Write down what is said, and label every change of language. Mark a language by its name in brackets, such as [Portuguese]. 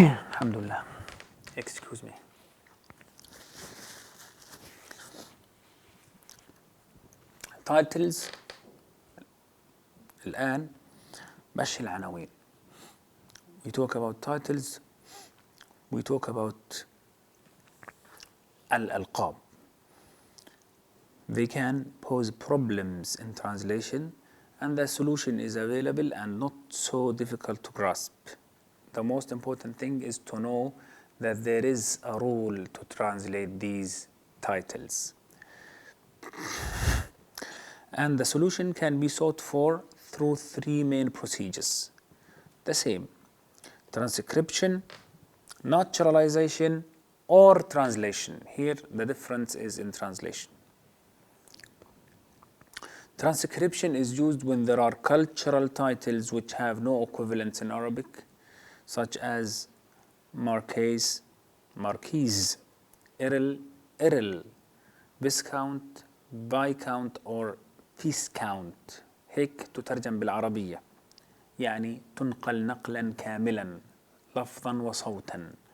[Arabic] الحمد لله. [English] Excuse me. Titles [Arabic] الآن مش العناوين. [English] We talk about titles. We talk about الألقاب. they can pose problems in translation, and the solution is available and not so difficult to grasp. The most important thing is to know that there is a rule to translate these titles. And the solution can be sought for through three main procedures. The same: transcription, naturalization, or translation. Here the difference is in translation. Transcription is used when there are cultural titles which have no equivalents in Arabic, such as Marquess, Marquise, Earl, Viscount, Viscount or Viscount. [Arabic] هيك تترجم بالعربية، يعني تنقل نقلا كاملا لفظا وصوتا.